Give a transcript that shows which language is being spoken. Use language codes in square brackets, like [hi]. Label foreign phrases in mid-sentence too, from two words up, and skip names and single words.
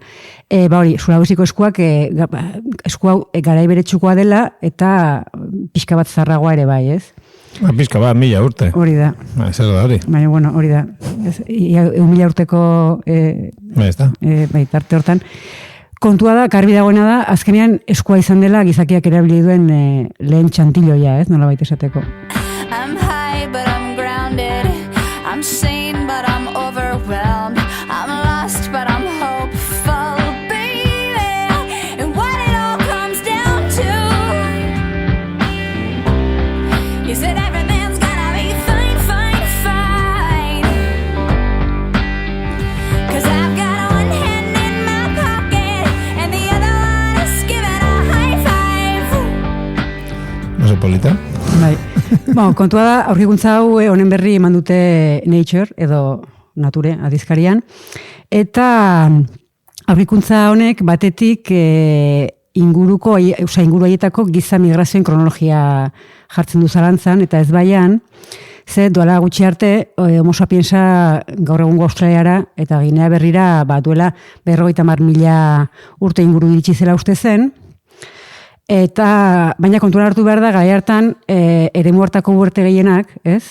[eu] Hori, Sulawesiko eskuak, esku hau garaiberetsukoa dela, eta pixka bat zarragoa ere bai, ez? Pixka bat, 1000 urte. Hori da. Zer da hori. Baina, hori da. 1000 urteko tarte hortan. Kontua da, garbi dagoena da, azkenean eskua izan dela gizakiak erabili duen lehen txantiloia, ez? Nola baita esateko. [en] I'm high, but I'm grounded. I'm sane, but I'm overwhelmed. I'm lost, but I'm hopeful, baby. And what it all comes down to is that everything's gonna be fine, fine, fine. 'Cause I've got one hand in my pocket and the other one is giving a high five. [eu] Oso polita. Bai. Kontua da, aurkikuntza hau honen berri eman dute Nature edo Nature adizkarian, eta aurkikuntza honek batetik inguru haietako giza migrazioen kronologia jartzen du zalantzan, eta ez baian, ze duela gutxi arte, Homo sapiensa gaur egungo Australiara eta Ginea Berrira duela 50.000 urte inguru iritsi zela uste zen, eta baina kontuan hartu behar da, gai hartan, eremu hartako uarte gehienak, ez?